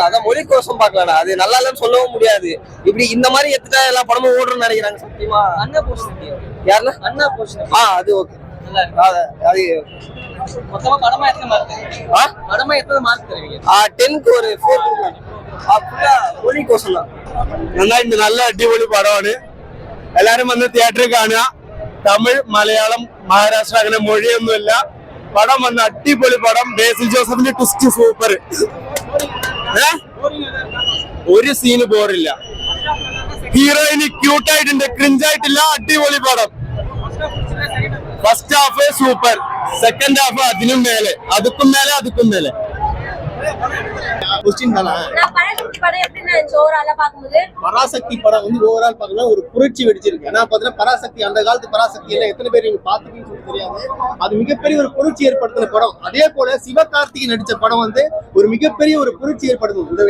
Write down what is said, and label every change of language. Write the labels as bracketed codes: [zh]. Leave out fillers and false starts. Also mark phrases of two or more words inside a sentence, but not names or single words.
[ta] அதான் மொழி கோசம் பார்க்கலாம். அது நல்லா இல்லன்னு சொல்லவும் முடியாது. இப்படி இந்த மாதிரி எடுத்துட்டா எல்லா படமும் ஓடுறோம்னு நினைக்கிறாங்க. சத்தியமா அண்ணா போர்ஷன் யாருன்னா அண்ணா போர்ஷன் அது ஓகே. அது மொத்தமா படமா எத்தனை மார்க் தருவீங்க? 10க்கு ஒரு 4 மொழி கோசம் தான். [ml] നല്ല അടിപൊളി പടമാണ്. എല്ലാരും വന്ന് തിയേറ്ററിൽ കാണുക. തമിഴ്, മലയാളം, മഹാരാഷ്ട്ര അങ്ങനെ മൊഴിയൊന്നുമില്ല. പടം വന്ന അടിപൊളി പടം. ബേസിൽ ജോസഫിന്റെ ട്വിസ്റ്റ് സൂപ്പർ. ഒരു സീന് ബോറില്ല. ഹീറോയിന് ക്യൂട്ടായിട്ടുണ്ട്, ക്രിഞ്ചായിട്ടില്ല, അടിപൊളി പടം. [en] first half [ml] സൂപ്പർ, [en] second half [ml] അതിനും മേലെ, [ta] அதுக்கும் மேலே. நான் பராசக்தி படம் எப்படின்னா இருந்துச்சு ஓவராலா பாக்கும்போது? பராசக்தி படம் வந்து ஓவரால் பார்க்கலாம் ஒரு புரட்சி வெடிச்சிருக்கு. ஏன்னா பாத்தீங்கன்னா பராசக்தி அந்த காலத்து பராசக்தி எல்லாம் எத்தனை பேர் நீங்க பாத்துக்கீங்கன்னு சொல்லி தெரியாது. அது மிகப்பெரிய ஒரு புரட்சி ஏற்படுத்தின படம். அதே போல சிவகார்த்திகேயன் நடிச்ச படம் வந்து ஒரு மிகப்பெரிய ஒரு புரட்சி ஏற்படுத்தும்.